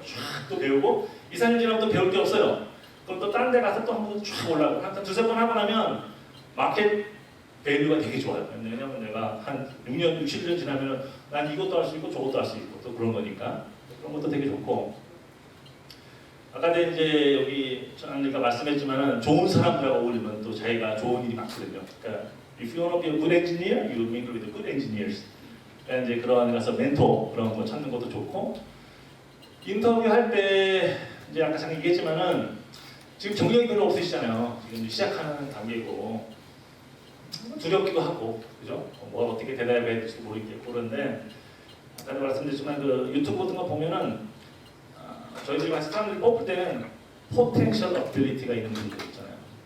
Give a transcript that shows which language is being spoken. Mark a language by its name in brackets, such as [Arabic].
[Korean] 쫙 또 배우고 2, 3년 지나면 또 배울 게 없어요. 그럼 또 다른 데 가서 또 한 번 쫙 올라가고 한 두세 번 하고 나면 마켓 밸류가 되게 좋아요. 왜냐면 내가 한 6년, 60년 지나면 난 이것도 할 수 있고 저것도 할 수 있고 또 그런 거니까 그런 것도 되게 좋고, 아까 이제 여기 저희가 말씀했지만은 좋은 사람들하고 어울리면 또 자기가 좋은 일이 많거든요. 그러니까 [English] if you want to be a good engineer, you mingle with good engineers. [Korean] 그러니까 이제 그런 가서 멘토 그런 거 찾는 것도 좋고, 인터뷰 할 때 이제 아까 잠깐 얘기했지만은 지금 경력이 별로 없으시잖아요. 지금 시작하는 단계고 두렵기도 하고, 그죠? 뭘 어떻게 대답해야 될지 모르겠고 그런데 아까도 말씀드렸지만 그 유튜브 같은 거 보면은 저희들이 같이 사람들이 뽑을 때는 포텐셜 어빌리티가 있는 분들 있잖아요.